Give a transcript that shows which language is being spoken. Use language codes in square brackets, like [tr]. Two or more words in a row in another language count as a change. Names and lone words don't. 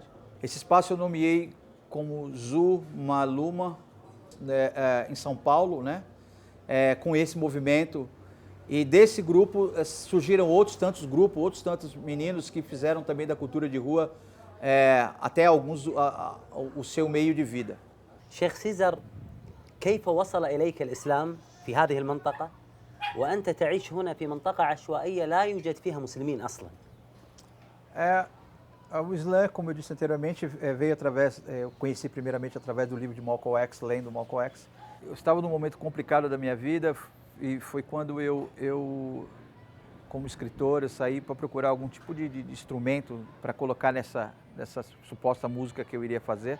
[pt] Esse espaço eu nomeei como Zumaluma, em São Paulo, né? Com esse movimento. E desse grupo surgiram outros tantos grupos, outros tantos meninos que fizeram também da cultura de rua até alguns o seu meio de vida. [ar] شيخ سيزر، كيف وصل إليك الإسلام في هذه المنطقة وأنت تعيش هنا في منطقة عشوائية لا يوجد فيها مسلمين أصلاً؟ [pt] O Islã, como eu disse anteriormente, veio eu conheci primeiramente através do livro de Malcolm X, lendo Malcolm X. Eu estava num momento complicado da minha vida e foi quando eu como escritor, eu saí para procurar algum tipo de instrumento para colocar nessa suposta música que eu iria fazer.